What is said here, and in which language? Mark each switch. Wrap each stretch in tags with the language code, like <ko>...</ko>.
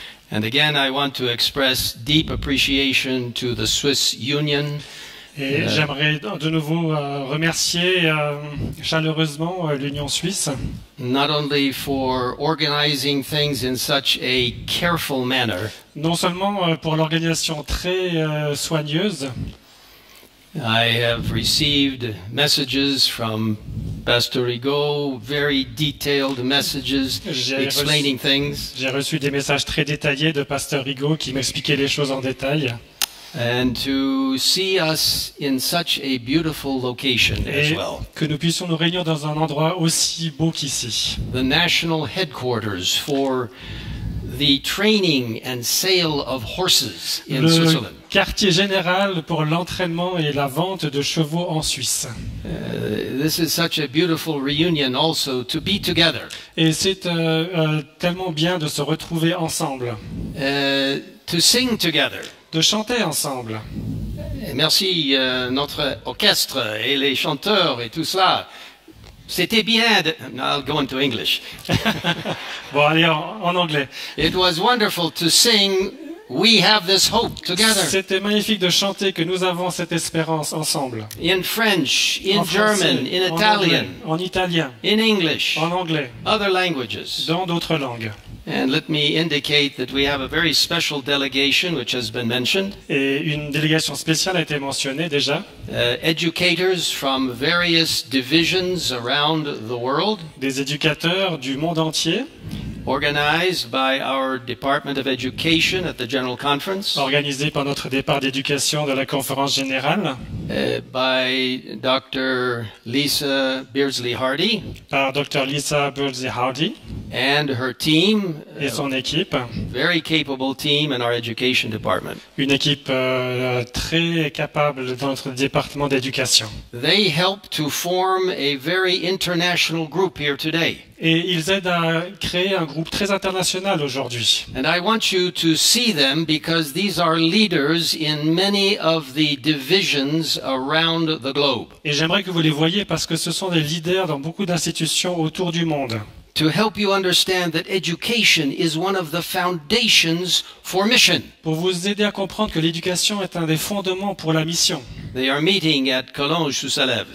<en>And again, I want to express deep appreciation to the Swiss Union.</en> <fr>Et j'aimerais de nouveau remercier chaleureusement l'Union suisse.</fr> <en>Not only for organizing things in such a careful manner.</en> <fr>Non seulement pour l'organisation très soigneuse.</fr> <en>I have received messages from Pastor Rigaud, very detailed messages explaining things.</en> <fr>J'ai reçu des messages très détaillés de Pasteur Rigaud qui m'expliquait les choses en détail.</fr> <en>And to see us in such a beautiful location as well.</en> <fr>Que nous puissions nous réunir dans un endroit aussi beau qu'ici.</fr> <en>The national headquarters for the training and sale of horses in Switzerland.</en> <fr>Le quartier général pour l'entraînement et la vente de chevaux en Suisse.</fr> <en>This is such a beautiful reunion also to be together.</en> <fr>Et c'est tellement bien de se retrouver ensemble.</fr> <en>To sing together.</en> <fr>De chanter ensemble. Merci notre orchestre et les chanteurs et tout cela. C'était bien de...</fr> <en>I'll go into English.</en> <fr>Bon, allez, en anglais.</fr> <en>It was wonderful to sing We Have This Hope Together.</en> <fr>C'était magnifique de chanter que nous avons cette espérance ensemble.</fr> <en>In French, in German, in Italian.</en> <fr>En italien.</fr> <en>In English.</en> <fr>En anglais.</fr> <en>Other languages.</en> <fr>Dans d'autres langues.</fr> <en>And let me indicate that we have a very special delegation which has been mentioned.</en> <fr>Et une délégation spéciale a été mentionnée déjà.</fr> <en>Educators from various divisions around the world.</en> <fr>Des éducateurs du monde entier.</fr> <en>Organized by our Department of Education at the General Conference.</en> <fr>Organisé par notre départ d'éducation de la conférence générale.</fr> <en>by Dr. Lisa Beardsley Hardy</en> <fr>par Dr. Lisa Beardsley Hardy</fr> <en>and her team,</en> <fr>et son équipe.</fr> <en>very capable team in our education department.</en> <fr>Une équipe très capable dans notre département d'éducation.</fr> <en>They helped to form a very international group here today.</en> <fr>Et ils aident à créer un groupe très international aujourd'hui.</fr> <en>And I want you to see them because these are leaders in many of the divisions around the globe.</en> <fr>Et j'aimerais que vous les voyiez parce que ce sont des leaders dans beaucoup d'institutions autour du monde.</fr> <en>To help you understand that education is one of the foundations for mission.</en> <fr>Pour vous aider à comprendre que l'éducation est un des fondements pour la mission.</fr> <en>They are meeting at Collonges-sous-Salève</en>